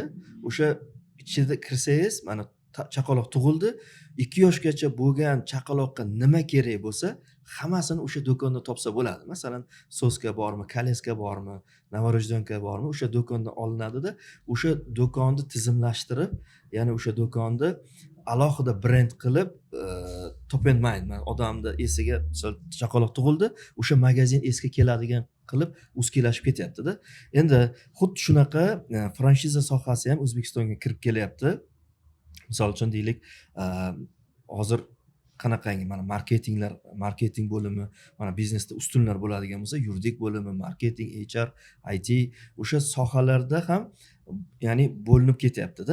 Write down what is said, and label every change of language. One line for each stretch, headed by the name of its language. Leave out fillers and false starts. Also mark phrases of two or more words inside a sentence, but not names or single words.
Uzbek: O'sha ichida kirsangiz, mana chaqaloq tug'ildi, 2 yoshgacha bo'lgan chaqaloqqa nima kerak bo'lsa, hammasini o'sha do'konda topsa bo'ladi. Masalan, soska bormi, koleska bormi, novorojdenka bormi, o'sha do'kondan olinadi-da, o'sha do'konni tizimlashtirib, ya'ni o'sha do'konni alohida brend qilib,
English: top and mind,
Uzbek: odamni esiga chaqaloq tug'ildi, o'sha magazin esga keladigan qilib uskilashib ketyapti-da. Endi xuddi shunaqa franchiza sohasi ham O'zbekistonga kirib kelyapti. Misol uchun deylik, hozir qanaqangi mana marketing bo'limi, mana biznesda ustunlar bo'ladigan bo'lsa, yuridik bo'limi, marketing, HR, IT, o'sha sohalarda ham ya'ni bo'linib ketyapti-da.